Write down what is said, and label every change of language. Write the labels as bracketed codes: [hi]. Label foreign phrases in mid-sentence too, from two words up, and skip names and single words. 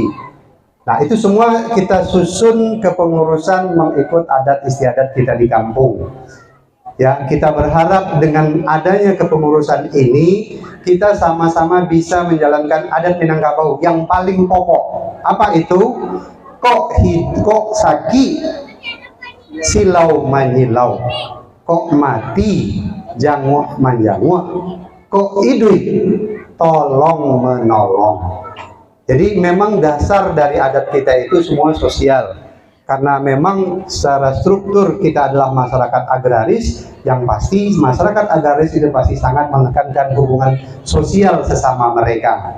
[id] Nah, itu semua kita susun kepengurusan mengikut adat istiadat kita di kampung. Ya, kita berharap dengan adanya kepengurusan ini, kita sama-sama bisa menjalankan adat Minangkabau yang paling pokok. Apa itu? [min] Kok saki silau manyilau, kok mati janguk manjanguk, kok idui tolong menolong. [id] Jadi memang dasar dari adat kita itu semua sosial, karena memang secara struktur kita adalah masyarakat agraris. Yang pasti masyarakat agraris itu pasti sangat menekankan hubungan sosial sesama mereka.